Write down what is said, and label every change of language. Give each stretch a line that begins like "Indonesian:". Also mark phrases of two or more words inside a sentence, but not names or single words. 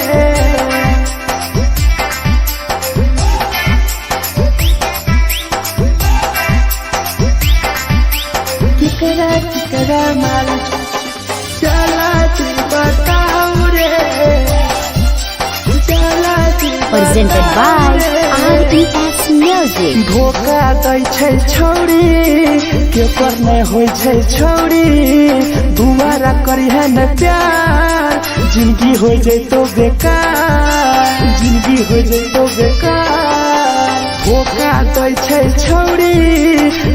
Maithili: केकरा माल चला दी बताऊ रे चला दी
English: Presented by RES Music.
Maithili: धोखा दै छै छौरी के पर नै होइ छै छौरी दुबारा करी है न प्यार जिंदगी हो जैतो बेकार जिंदगी हो जैतो बेकार धोखा दै छै छौरी